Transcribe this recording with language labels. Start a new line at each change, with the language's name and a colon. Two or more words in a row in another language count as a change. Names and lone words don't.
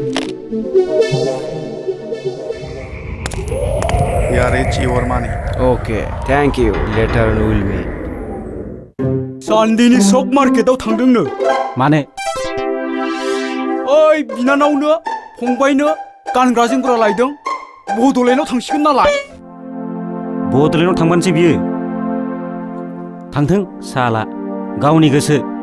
English: Here is your money. Okay, thank you. Later we'll meet.
Bodo: सानदेनि सक मार्केटआव थांदोंनो माने ओइ बिनानावनो फंबायनो गानग्रा जोमग्रा लायदों बड'लेण्डआव थांसिगोन नालाय बड'लेण्डआव थांबानोसै बियो थांथों साला गावनि गोसो